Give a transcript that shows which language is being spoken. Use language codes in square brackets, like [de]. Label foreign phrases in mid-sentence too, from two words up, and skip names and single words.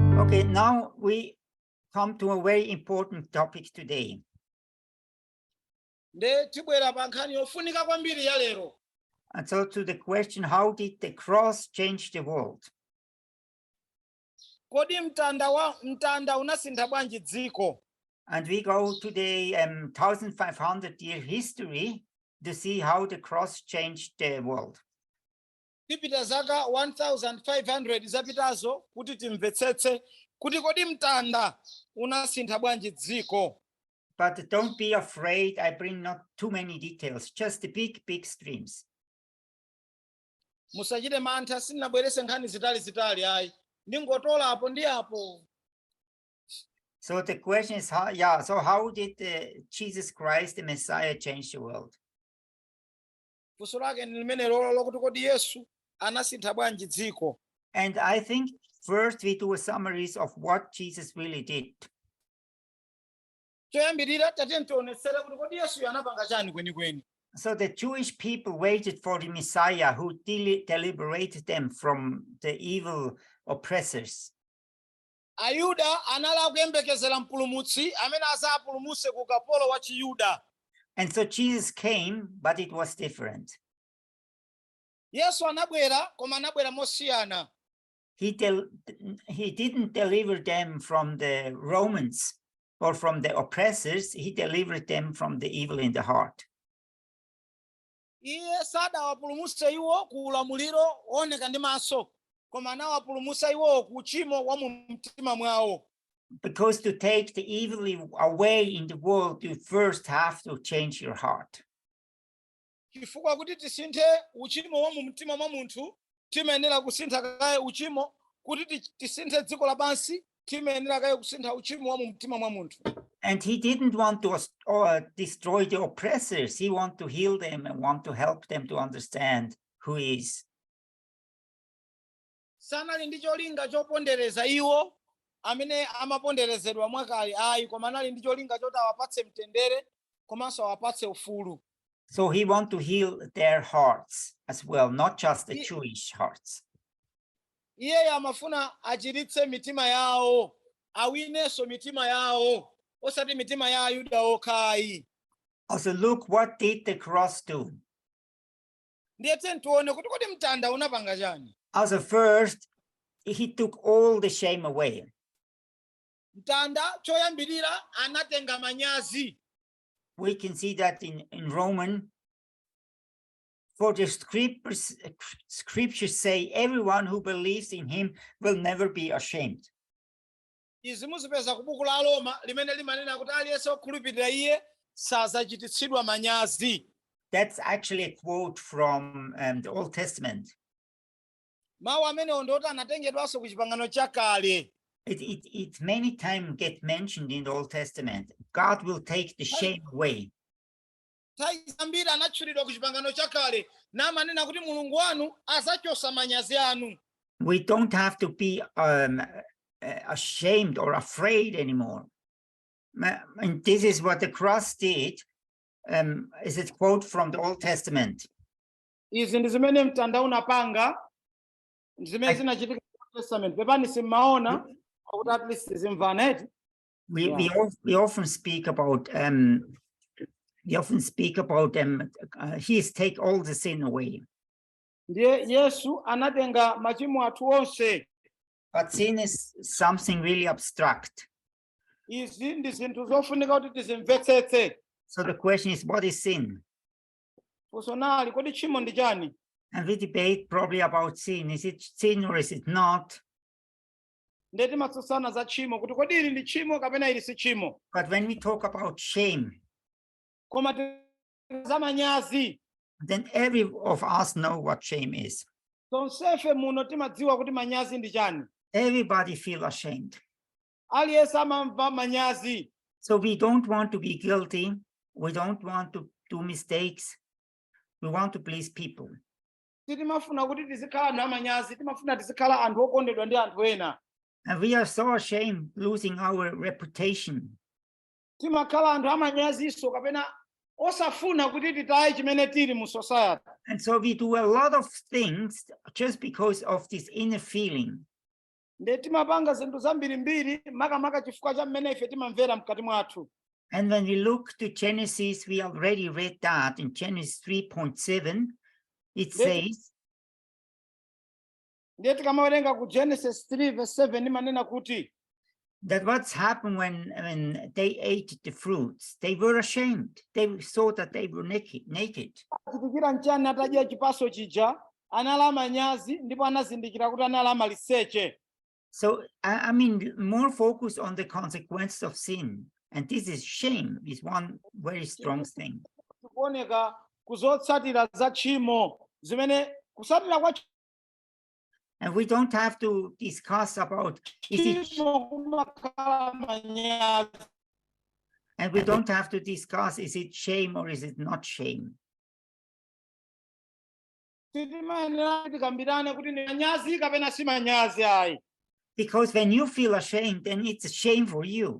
[en] Okay, now we come to a very important topic today. [ny] Nde tibwera pa nkhani yofunika kwambiri ya lero. [en] And so to the question, how did the cross change the world? [ny] Kodi mtanda unasintha bwanji dziko? [en] And we go today 1500-year history to see how the cross changed the world. [ny] Tipita zaka 1500 zapitazo kuti timvetsetse kuti kodi mtanda unasintha bwanji dziko. [en] But don't be afraid, I bring not too many details, just the big streams. [ny] Musachite mantha, sinabwerese nkhani zitali ayi. Ndingotola apo ndi apo. [en] So the question is, so how did Jesus Christ, the Messiah, change the world? [ny] Funso lake ndi limene lolo lokuti kodi Yesu anasintha bwanji dziko. [en] And I think first we do a summary of what Jesus really did. [ny] Choyambirira tatiyeni tionetsere kuti kodi Yesu anapanga chani kwenikweni. [en] So the Jewish people waited for the Messiah who deliberated them from the evil oppressors. [ny] Ayuda anala kuyembekezera mpulumutsi amene azapulumutse ku kapolo wa Chiyuda. [en] And so Jesus came, but it was different. [ny] Yesu anabwera, koma anabwera mosiyana. [en] He didn't deliver them from the Romans or from the oppressors. He delivered them from the evil in the heart. [ny] Iye sadawapulumutse iwo ku ulamuliro oneka ndi maso, koma anawapulumutsa iwo ku uchimo wa mu mtima mwawo. [en] Because to take the evil away in the world, you first have to change your heart. [ny] Chifukwa kuti tisinthe uchimo wa mu mtima mwa munthu, timayenera kusintha kaye uchimo, kuti tisinthe dziko lapansi, timayenera kaye kusintha uchimo wa mu mtima mwa munthu. [en] And he didn't want to destroy the oppressors. He wanted to heal them and want to help them to understand who he is. [ny] Sanali ndi cholinga chopondereza iwo amene amaponderezedwa mwakale ayi, koma anali ndi cholinga choti awapatse mtendere komanso awapatse ufulu. [en] So he wanted to heal their hearts as well, not just the Jewish hearts. [ny] Iye amafuna achiritse mitima yawo, awinenso mitima yawo, osati mitima ya Ayuda okhayi. [en] Also, look, what did the cross do? [ny] Ndiye tione kuti kodi mtanda unapanga chani. [en] Also, first, he took all the shame away. [ny] Mtanda choyambirira anatenga manyazi. [en] We can see that in Roman. For the scriptures say, everyone who believes in him will never be ashamed. [ny] Izi muzipeza ku buku la Roma limene limanena kuti aliyense okhulupirira iye sazachititsidwa manyazi. [en] That's actually a quote from the Old Testament. [ny] Mawu amene ndoti anatengedwanso ku chipangano chakale. [en] It many times get mentioned in the Old Testament. God will take the shame away. [ny] Zambiri anatchulidwa ku chipangano chakale namanena kuti Mulungu wanu azachosa manyazi anu. [en] We don't have to be ashamed or afraid anymore. And this is what the cross did. Is a quote from the Old Testament. [ny] Izi ndi zimene mtanda unapanga, ndi zimene zinachitika mu [en] Old Testament. [ny] Pepani simmaona kuti [en] at least [ny] zimvana. [en] We often speak about he has take all the sin away. [ny] Ndiye Yesu anatenga machimo athu onse. [en] But sin is something really abstract. [ny] Izi ndi zinthu zofunika kuti tizimvetsetse. [en] So the question is, what is sin? [ny] Funso kodi tchimo ndi chani? [en] And we debate probably about sin. Is it sin or is it not? [ny] Ndeti matsutsana za tchimo kuti kodi ili ndi tchimo kapena ili si tchimo. [en] But when we talk about shame, [ny] koma za manyazi, [en] then every of us know what shame is. [ny] Tonsefe muno timadziwa kuti manyazi ndi chani. [en] Everybody feel ashamed. [ny] Aliyense amamva manyazi. [en] So we don't want to be guilty. We don't want to do mistakes. We want to please people. [ny] Timafuna kuti tizikhala anthu amanyazi, timafuna tizikhala anthu okondedwa ndi anthu ena. [en] And we are so ashamed losing our reputation. [ny] Timakhala anthu amanyaziso kapena osafuna kuti titaye chimene tili mu society. [en] And so we do a lot of things just because of this inner feeling. [ny] nde timapanga zinthu zambirimbiri makamaka chifukwa cha mmene ife timamvera mkati mwathu. [en] And when we look to Genesis, we already read that in Genesis 3:7, it says, [ny] ndiye tikamawerenga ku Genesis 3:7 imanena kuti [en] that what's happened when they ate the fruits, they were ashamed. They saw that they were naked. [ny] chitikira nchani atadya chipaso chija anala manyazi ndipo anazindikira kuti anala maliseche. [en] So, I mean, more focus on the consequences of sin. And this is shame, is one very strong thing. [ny] Kuoneka kuzotsatira za tchimo zimene kusatira kwa [en] And we don't have to discuss about and we don't have to discuss is it shame or is it not shame. Because when you feel ashamed, then it's a shame for you.